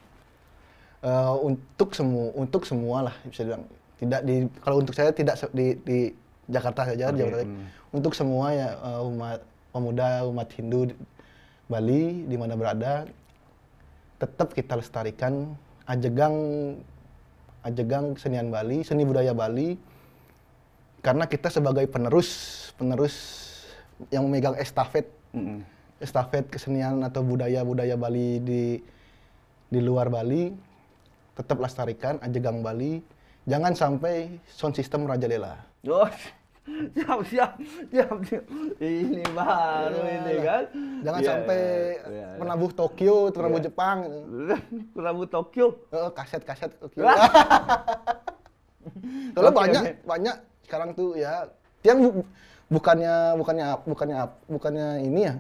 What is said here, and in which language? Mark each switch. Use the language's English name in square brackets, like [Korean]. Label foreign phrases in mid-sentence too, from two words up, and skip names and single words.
[Indonesian] Untuk semua lah bisa dibilang. Tidak di kalau untuk saya tidak di Jakarta saja, di Jabodetabek. Untuk semua ya umat pemuda, umat Hindu Bali di mana berada, tetap kita lestarikan ajegang kesenian Bali, seni budaya Bali, karena kita sebagai penerus yang memegang estafet kesenian atau budaya Bali di luar Bali, tetap lestarikan ajegang Bali, jangan sampai [English] sound system [Indonesian] merajalela. Oh, siap. Ini baru ini kan. Jangan sampai penabuh Tokyo, penabuh Jepang. Penabuh Tokyo. Kaset Tokyo. Kalau banyak sekarang tuh ya, yang bukannya ini ya.